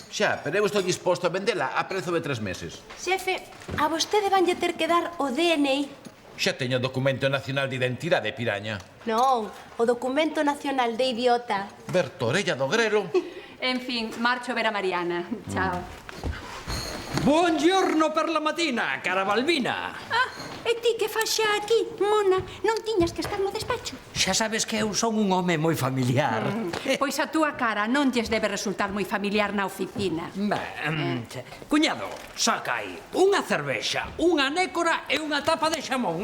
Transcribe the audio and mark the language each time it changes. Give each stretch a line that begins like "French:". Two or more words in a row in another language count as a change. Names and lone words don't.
Galician: Xa, pero eu estou disposto a vendela a prezo de 3 meses. Xefe, a vostede vanlle ter que dar o DNI. Xa teño o documento nacional de identidade, piraña. Non, o documento nacional de idiota. Bertorella do Grelo. En fin, marcho a ver a Mariana. Chao.
Italian: Buongiorno per la mattina, cara Balbina.
Galician: Ah, e ti que fas xa aquí, mona? Non tiñas que estar no despacho? Xa sabes que eu son un home moi familiar. Pois a túa cara non lles debe resultar moi familiar na oficina. Cuñado, saca aí unha cervexa, unha nécora e unha tapa de xamón,